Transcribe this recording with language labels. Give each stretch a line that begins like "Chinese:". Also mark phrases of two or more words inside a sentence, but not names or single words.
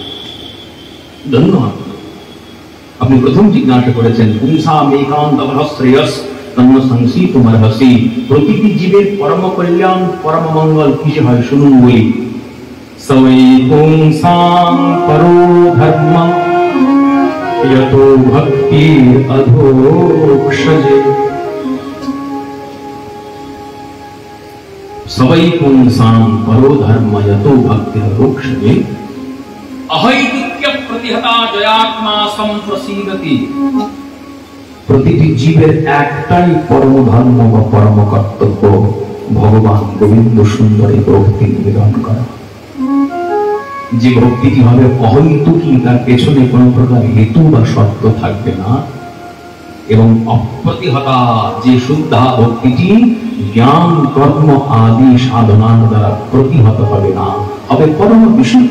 Bangla: ধন্যবাদ। আপনি প্রথম জিজ্ঞাসা করেছেন
Sanskrit: পুংসাম একান্তমহ শ্রেয়স তন্ন সংসিতুমর্হসি,
Bangla: প্রতিটি জীবের পরম কল্যাণ পরম মঙ্গল কিসে হয় শুনুন বলি।
Sanskrit: সবৈ পুংসাং পরো ধর্ম यतो भक्ति अधोक्षजे सवै पुंसां परो धर्म यतो भक्ति रोक्षये अहैतुक्य प्रतिहता जयात्मा संप्रसीदति।
Bangla: প্রতিটি জীবের একটাই পরম ধর্ম বা পরম কর্তব্য, ভগবান গোবিন্দ সুন্দরী ভক্তি নিবেদন করা। যে ভক্তিটি হবে অহৈতুকী, তার পেছনে কোন প্রকার হেতু বা শর্ত থাকবে না, এবং অপ্রতিহতা যে শুদ্ধা ভক্তিটি জ্ঞান কর্ম আদি সাধনার দ্বারা প্রতিহত হবে না, হবে পরম বিশুদ্ধ।